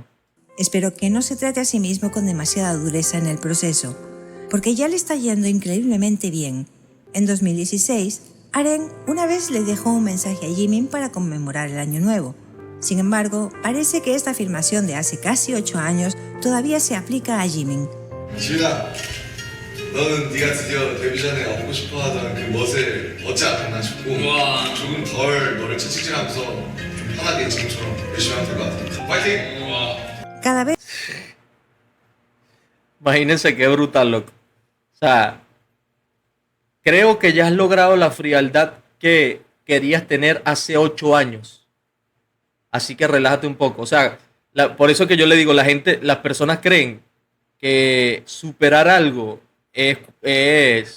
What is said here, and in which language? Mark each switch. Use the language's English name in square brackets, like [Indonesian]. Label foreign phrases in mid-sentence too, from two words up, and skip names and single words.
[Spanish] Espero que no se trate a sí mismo con demasiada dureza en el proceso, porque ya le está yendo increíblemente bien. En 2016, Aren una vez le dejó un mensaje a Jimin para conmemorar el Año Nuevo. Sin embargo, parece que esta afirmación de hace casi 8 años todavía se aplica a Jimin. [Korean] 지훈아, 너는 네가 드디어 데뷔 전에 얻고 싶어하던 그 멋을 얻지 않았나 싶고 조금 덜 너를 채찍질하면서 편하게 지금처럼 열심히 하면 될 것 같아. 파이팅! [Spanish] Cada vez... Imagínense qué brutal, loco. O sea, creo que ya has logrado la frialdad que querías tener hace 8 años. Así que relájate un poco. O sea, por eso que yo le digo, las personas creen que superar algo es...